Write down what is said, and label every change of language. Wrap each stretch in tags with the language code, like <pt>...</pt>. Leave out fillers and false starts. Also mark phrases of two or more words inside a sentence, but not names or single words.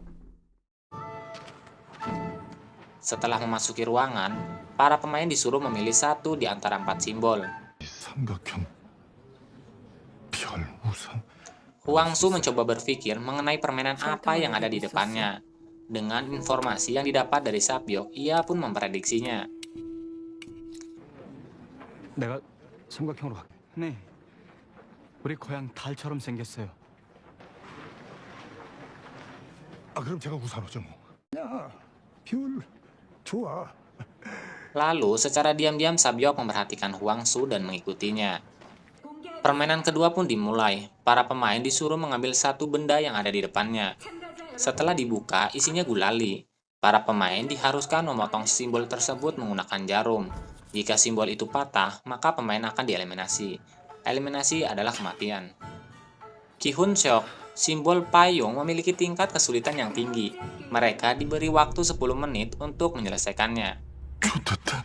<id>Setelah memasuki ruangan, para pemain disuruh memilih satu di antara 4 simbol. Huangsu mencoba berpikir mengenai permainan apa yang ada di depannya. Dengan informasi yang didapat dari Sapyeok, ia pun memprediksinya.</id> <ko>내가 삼각형으로 할게. 네. 우리 고향 달처럼 생겼어요. 그럼 제가 우산호죠 뭐. 야, 별 좋아.</ko> <id>Lalu, secara diam-diam Sapyeok memperhatikan Huangsu dan mengikutinya. Permainan kedua pun dimulai. Para pemain disuruh mengambil satu benda yang ada di depannya. Setelah dibuka, isinya gulali. Para pemain diharuskan memotong simbol tersebut menggunakan jarum. Jika simbol itu patah, maka pemain akan dieliminasi. Eliminasi adalah kematian. Ki-hun Seok, simbol payung memiliki tingkat kesulitan yang tinggi. Mereka diberi waktu 10 menit untuk menyelesaikannya.</id> <ko>좋겠다.</ko>